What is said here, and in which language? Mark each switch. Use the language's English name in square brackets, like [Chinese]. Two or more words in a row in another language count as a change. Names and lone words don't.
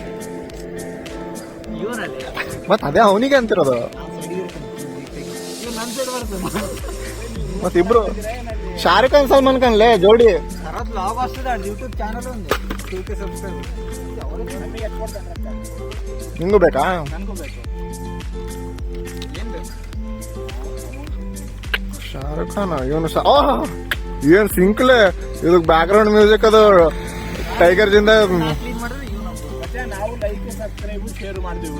[Kannada] ಇವನಲ್ಲಿ ಮತ್ ಅದೇ ಅವನಿಗೆ ಅಂತಿರೋದು. ಮತ್ತಿಬ್ರು ಶಾರುಖ್ ಖಾನ್ ಸಲ್ಮಾನ್ ಖಾನ್ ಲೇ ಜೋಡಿ. [Telugu] లాగ్ వస్తుంది. యూట్యూబ్ ఛానల్ ఉంది 2K సబ్స్క్రైబర్. [Kannada] ನಿಂಗೂ ಬೇಕಾ? ಅನ್ಕೋಬೇಕು ಏನ್ ಬೇಕು? ಶಾರುಖ್ ಖಾನ್ ಇವನು ಏನ್ ಸಿಂಕ್ಲೆ. ಇದಕ್ [English] background music [Kannada] ಅದು ಟೈಗರ್ ಜಿಂದ. ಕ್ಲೀನ್ ಮಾಡಿದ್ರೆ ಇವ್ ನಮ್ಮ ನಾವು [English] like subscribe share [Kannada] ಮಾಡ್ತೀವಿ.